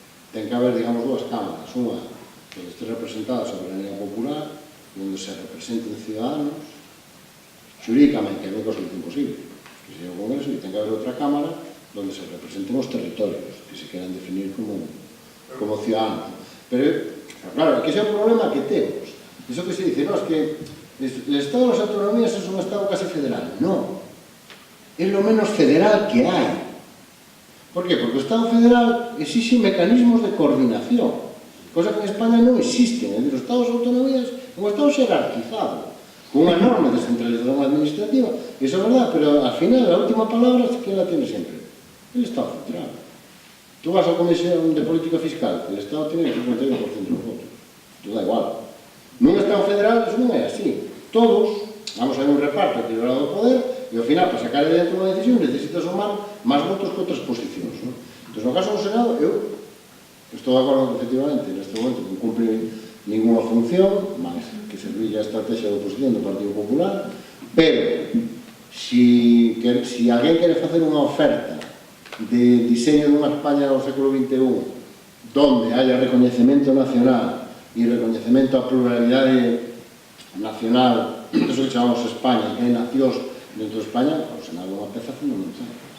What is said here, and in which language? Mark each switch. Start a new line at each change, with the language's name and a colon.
Galician: Ten que haber, digamos, dúas cámaras, unha onde este representada a soberanía popular, onde se representen ciudadanos, xurídicamente, é unha cosa imposible, que sería o Congreso, e ten que haber outra cámara donde se representen os territorios que se queran definir como ciudadanos. Pero, claro, que ese é o problema que temos.
Spanish: Iso que se dice, no, es que el Estado de las Autonomías es un Estado casi federal. No, es lo menos federal que hai. ¿Por qué?
Galician: Porque o Estado federal exige mecanismos de coordinación, cosa que en España non existen. Es decir, os Estados de Autonomías é un Estado xerarquizado, con unha enorme descentralización administrativa. Iso é verdad,
Spanish: pero al final, a última palabra, ¿quién la tiene siempre? El Estado central. Tú vas a Comisión de Política Fiscal, el Estado tiene el 51% de los votos. Tú da igual.
Galician: Nun Estado federal, eso non é así. Todos, vamos a ver un reparto equilibrado do poder, e ao final, para sacar de dentro unha decisión, necesitas sumar máis votos que outras posicións. Entón, no caso do Senado, eu estou de acordo que, efectivamente, neste momento non cumpre ninguna función, máis que servilla a estrategia de oposición do Partido Popular, pero, si alguén quere facer unha oferta de diseño dunha España do século XXI donde haya recoñecemento nacional e recoñecemento a pluralidade nacional, eso que chamamos España, que hai nacións dentro de España, o Senado é unha peza fundamental.